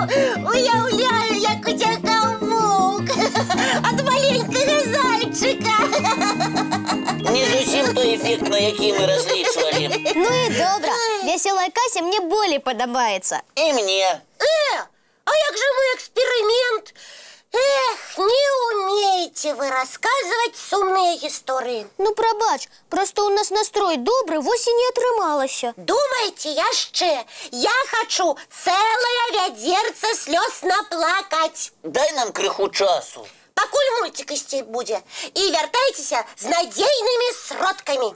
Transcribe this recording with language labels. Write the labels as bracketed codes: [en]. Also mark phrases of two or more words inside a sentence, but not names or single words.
[be] Уяўляю, як уцякаў воўк ад маленькага зайчыка. Не зусім той эфект, на які мы разлічвалі. Ну і добра. Веселая Кася мне болей падабаецца. І мне. А як же мой эксперимент? [ru] Эх, не умеете вы рассказывать сумные истории. [be] Ну, прабач, просто у нас настрой добрый, вось і не атрымалася. Думаете, яшчэ? [ru] Я хочу целое вядзерца слёз наплакать. [be] Дай нам крыху часу. Пакуль мультик ісці будзе. І вяртайцеся з надзейнымі сродкамі.